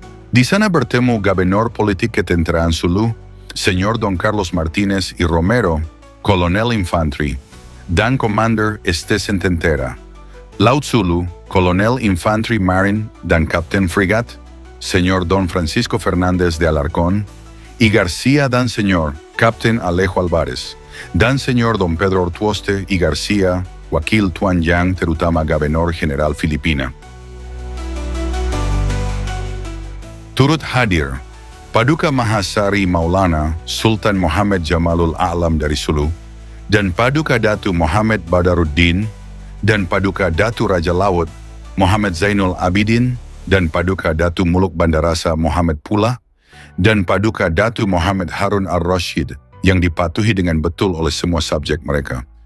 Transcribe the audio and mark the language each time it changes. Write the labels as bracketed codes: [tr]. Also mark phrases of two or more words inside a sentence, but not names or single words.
[ms] Di sana bertemu Gobernur Politik Ketenteraan Sulu, Señor Don Carlos Martínez y Romero, Kolonel Infantri, dan Commander Estesententera. Laut Sulu, Kolonel Infantri Marine dan Kapten Frigat, Señor Don Francisco Fernández de Alarcón, y García dan Señor Kapten Alejo Alvarez, dan Señor Don Pedro Ortuoste y García, Wakil Tuan Yang terutama Gobernur General Filipina. Turut hadir Paduka Mahasari Maulana Sultan Muhammad Jamalul A'lam dari Sulu, dan Paduka Datu Muhammad Badaruddin, dan Paduka Datu Raja Laut Muhammad Zainul Abidin, dan Paduka Datu Muluk Bandarasa Muhammad Pula, dan Paduka Datu Muhammad Harun Ar-Rashid yang dipatuhi dengan betul oleh semua subjek mereka.